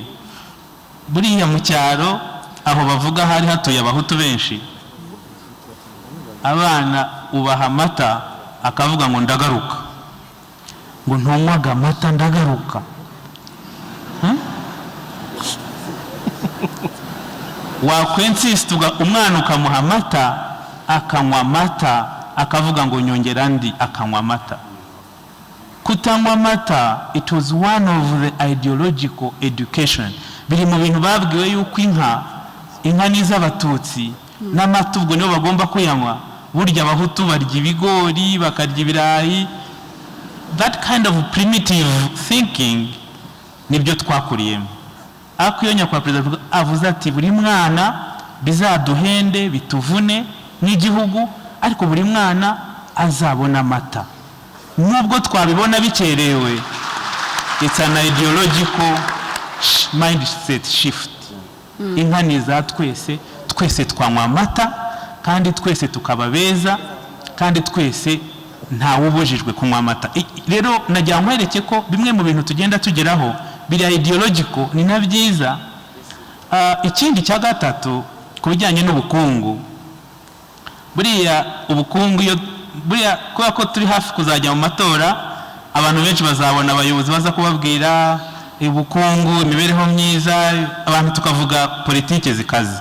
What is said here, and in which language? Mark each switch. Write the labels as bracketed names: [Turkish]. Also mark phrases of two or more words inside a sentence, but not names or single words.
[Kinyarwanda] Buriya mu cyaro aho bavuga hari hatuye abahutu benshi, abana ubaha amata akavuga ngo ndagaruka, ngo ntunywaga amata ndagaruka. Wakwensisti umwana ukamuha amata akanywa amata akavuga ngo nyongera andi akanywa amata. Kutanywa amata, [English] it was one of the ideological education. [Kinyarwanda] Biri mu bintu babwiwe yuko inka n'iz'abatutsi n'amata ubwo nibo bagomba kuyanywa, burya abahutu barya ibigori bakarya ibirayi. [English] That kind of primitive thinking [Kinyarwanda] nibyo twakuriyemo. Ariko iyo nyakwa Perezida avuze ati buri mwana bizaduhende bituvune n'igihugu, ariko buri mwana azabona amata. Nubwo twabibona bikerewe, [English] it's an ideological mindset shift. [Kinyarwanda] Inka ni za twese, twese twanywa amata, kandi twese tukaba beza, kandi twese ntawe ubujijwe kunywa amata. Rero najya nkwereke ko bimwe mu bintu tugenda tugeraho biri ideological ni na byiza. Ikindi cya gatatu ku bijyanye n'ubukungu, buriya ubukungu buriya kubera ko turi hafi kuzajya mu matora, abantu benshi bazabona abayobozi baza kubabwira ubukungu, imibereho myiza, abantu tukavuga politike zikaze.